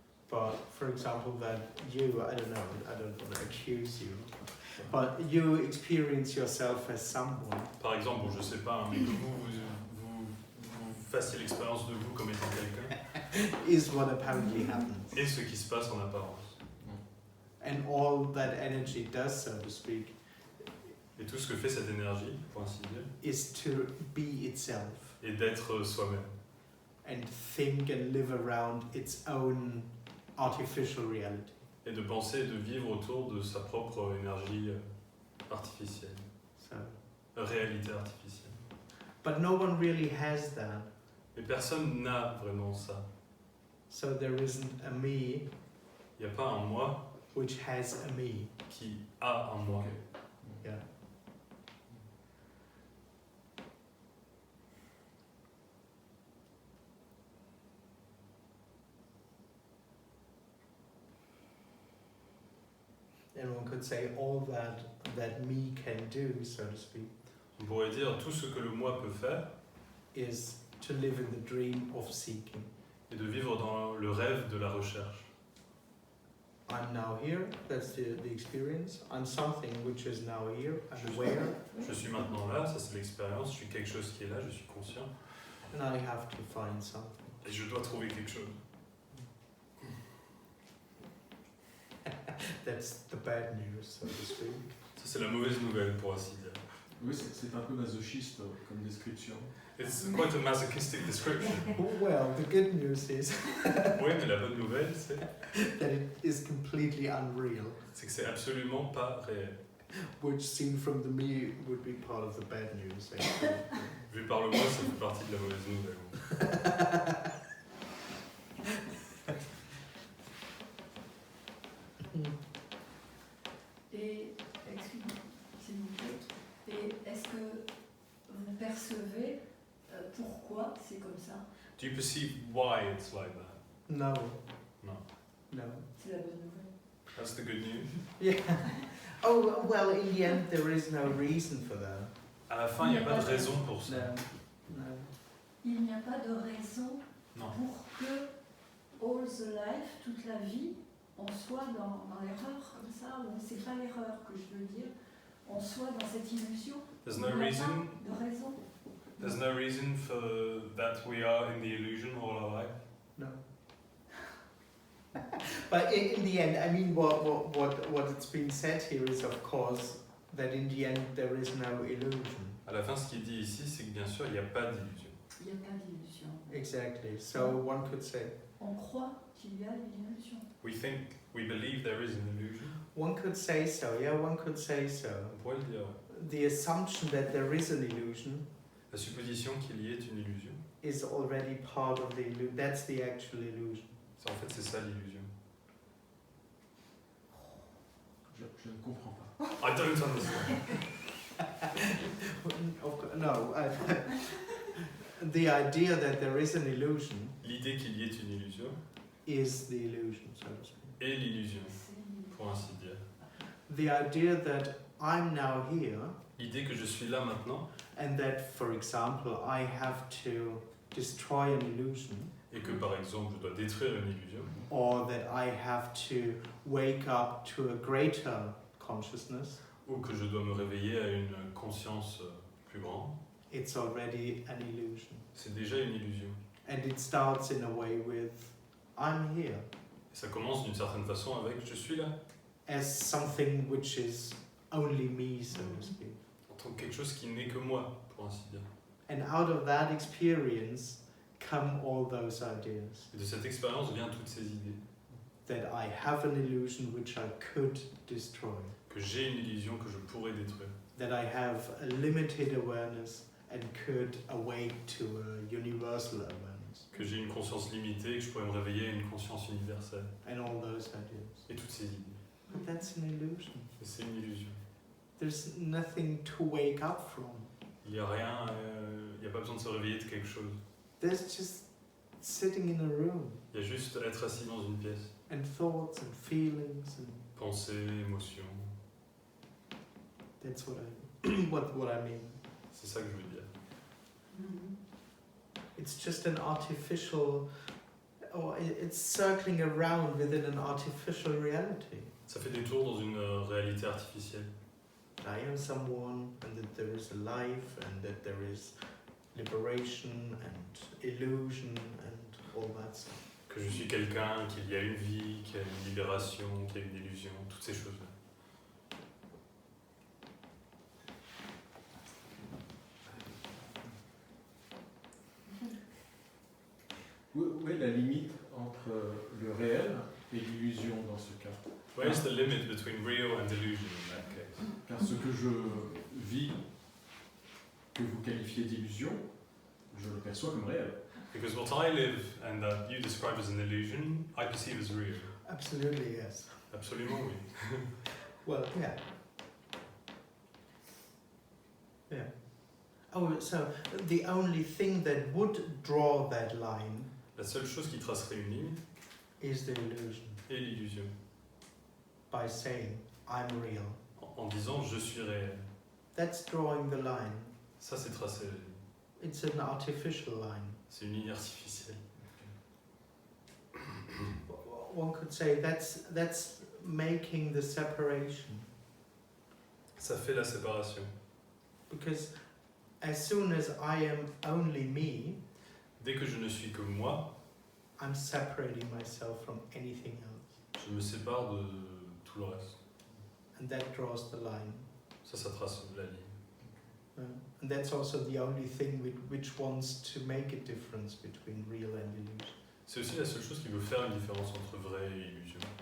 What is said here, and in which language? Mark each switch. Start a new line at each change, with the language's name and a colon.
English: But for example, that you, I don't want to accuse you, but you experience yourself as someone.
French: Par exemple, bon, je sais pas, mais que vous fassiez l'expérience de vous comme étant quelqu'un,
English: Is what apparently happens.
French: et ce qui se passe en apparence.
English: And all that energy does, so to speak,
French: Et tout ce que fait cette énergie, pour ainsi dire,
English: is to be itself
French: est d'être soi-même.
English: and think and live around its own artificial reality.
French: Et de penser et de vivre autour de sa propre énergie artificielle,
English: So,
French: réalité artificielle.
English: but no one really has that.
French: Mais personne n'a vraiment ça.
English: So there isn't a me
French: Il n'y a pas un moi
English: which has a me.
French: qui a un moi.
English: Yeah. And one could say all that me can do, so to speak,
French: On pourrait dire tout ce que le moi peut faire
English: is to live in the dream of seeking.
French: et de vivre dans le rêve de la recherche.
English: I'm now here, that's the experience. I'm something which is now here, I'm aware,
French: Je suis maintenant là, ça c'est l'expérience, je suis quelque chose qui est là, je suis conscient,
English: and I have to find something.
French: et je dois trouver quelque chose.
English: That's the bad news, so to speak.
French: Ça c'est la mauvaise nouvelle, pour ainsi dire. Oui, c'est un peu masochiste comme description.
English: It's quite a masochistic description. Well, the good news is
French: Oui, mais la bonne nouvelle, c'est
English: that it is completely unreal,
French: que c'est absolument pas réel.
English: which seen from the me would be part of the bad news. Actually.
French: Vu par le moi, ça fait partie de la mauvaise nouvelle. Et, excusez-moi, s'il vous plaît, et est-ce que vous percevez pourquoi c'est comme ça?
English: Do you perceive why it's like that? No. No. No.
French: C'est la bonne nouvelle.
English: That's the good news. Yeah. Oh, well, in the end, there is no reason for that.
French: À la fin, il n'y a pas de raison pour ça.
English: No. No.
French: Il n'y a pas de raison Non. pour que
English: all the life,
French: toute la vie, on soit dans l'erreur comme ça, ou c'est pas l'erreur que je veux dire, on soit dans cette illusion.
English: There's
French: Il
English: no
French: n'y a
English: reason.
French: pas de raison.
English: There's no reason for that we are in the illusion all our life. No. But in the end, I mean, what it's been said here is, of course, that in the end there is no illusion.
French: À la fin, ce qui est dit ici, c'est que bien sûr, il n'y a pas d'illusion. Il n'y a pas d'illusion.
English: Exactly. So one could say.
French: On croit qu'il y a une illusion.
English: We believe there is an illusion. One could say so. Yeah, one could say so.
French: On pourrait le dire. Ouais.
English: The assumption that there is an illusion
French: La supposition qu'il y ait une illusion,
English: is already part of the illusion. That's the actual illusion.
French: en fait, c'est ça l'illusion. Je ne comprends pas.
English: I don't understand. No. The idea that there is an illusion
French: L'idée qu'il y ait une illusion
English: is the illusion, so to speak.
French: est l'illusion, pour ainsi dire.
English: The idea that I'm now here
French: L'idée que je suis là maintenant
English: and that, for example, I have to destroy an illusion,
French: et que par exemple je dois détruire une illusion,
English: or that I have to wake up to a greater consciousness,
French: ou que je dois me réveiller à une conscience plus grande,
English: it's already an illusion.
French: c'est déjà une illusion.
English: And it starts in a way with, I'm here,
French: Et ça commence d'une certaine façon avec je suis là,
English: as something which is only me, so to speak.
French: en tant que quelque chose qui n'est que moi, pour ainsi dire.
English: And out of that experience come all those ideas.
French: Et de cette expérience viennent toutes ces idées.
English: That I have an illusion which I could destroy.
French: Que j'ai une illusion que je pourrais détruire.
English: That I have a limited awareness and could awake to a universal awareness.
French: Que j'ai une conscience limitée et que je pourrais me réveiller à une conscience universelle.
English: And all those ideas.
French: Et toutes ces idées.
English: But that's an illusion.
French: Et c'est une illusion.
English: There's nothing to wake up from.
French: Il n'y a rien, il n'y a pas besoin de se réveiller de quelque chose.
English: There's just sitting in a room.
French: Il y a juste être assis dans une pièce.
English: And thoughts and feelings and
French: Pensée, émotion.
English: that's what I what I mean.
French: C'est ça que je veux dire.
English: It's just an artificial, or it's circling around within an artificial reality.
French: Ça fait des tours dans une réalité artificielle.
English: I am someone, and that there is a life, and that there is liberation and illusion and all that stuff.
French: Que je suis quelqu'un, qu'il y a une vie, qu'il y a une libération, qu'il y a une illusion, toutes ces choses-là. Où est la limite entre le réel et l'illusion dans ce cas?
English: Where is the limit between real and illusion in that case?
French: Car ce que je vis, que vous qualifiez d'illusion, je le perçois comme réel.
English: Because what I live and that you describe as an illusion, I perceive as real. Absolutely, yes.
French: Absolument oui.
English: Well, yeah. Yeah. Oh, so the only thing that would draw that line
French: La seule chose qui tracerait une ligne
English: is the illusion.
French: est l'illusion.
English: By saying, I'm real.
French: En disant je suis réel.
English: That's drawing the line.
French: Ça c'est tracer la ligne.
English: It's an artificial line.
French: C'est une ligne artificielle.
English: One could say that's making the separation.
French: Ça fait la séparation.
English: Because as soon as I am only me,
French: Dès que je ne suis que moi,
English: I'm separating myself from anything else.
French: je me sépare de tout le reste.
English: And that draws the line.
French: Ça trace la ligne.
English: And that's also the only thing which wants to make a difference between real and illusion.
French: C'est aussi la seule chose qui veut faire une différence entre vrai et illusion.